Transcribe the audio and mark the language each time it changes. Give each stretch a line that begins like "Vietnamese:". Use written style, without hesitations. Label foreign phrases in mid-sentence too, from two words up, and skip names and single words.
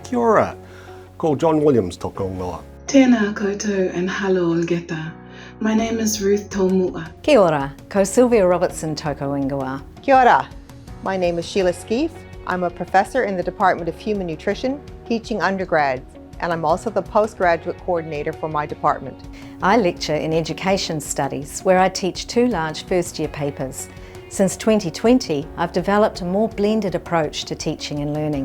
Māori: Kia ora, ko John Williams tōku ingoa. Tēnā koutou
English: and hello olgeta. My name is Ruth Tolmua.
Māori: Kia ora, ko Sylvia Robertson toko ingoa. Kia ora.
English: My name is Sheila Skeef. I'm a professor in the Department of Human Nutrition, teaching undergrads, and I'm also the postgraduate coordinator for my department. I lecture in Education Studies, where I teach 2 large first-year papers. Since 2020, I've developed a more blended approach to teaching and learning.